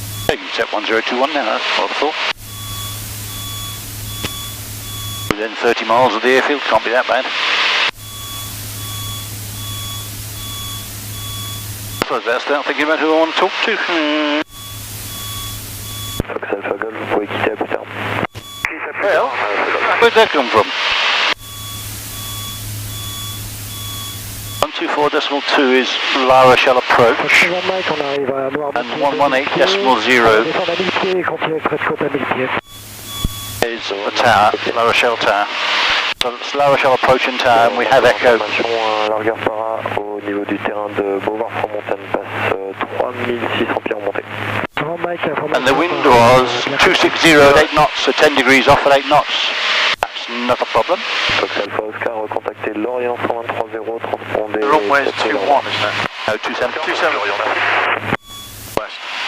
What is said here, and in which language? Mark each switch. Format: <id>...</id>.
<en>You can set 1021 now, that's wonderful. Within 30 miles of the airfield, can't be that bad. So I better start thinking about who I want to talk to.</en> <fr>Fox Alpha Golf, vous pouvez quitter à plus tard.</fr> <en>Well, where'd that come from? 124.2 is La Rochelle approach, and 118.0 is the tower, La Rochelle tower. So it's La Rochelle approaching tower, and we have echo.</en> <fr>Largeur para au niveau du terrain de Beauvoir-Franc-Montagne passe 3600 pieds en montée.</fr> <en>And the wind was 260 at 8 knots, so 10 degrees off at 8 knots. That's not a problem.</en> <fr>Fox Alpha Oscar, recontactez Lorient 123.0, transpondez...</fr> <en>The runway is 21, isn't it? No, 27. 27. West.</en>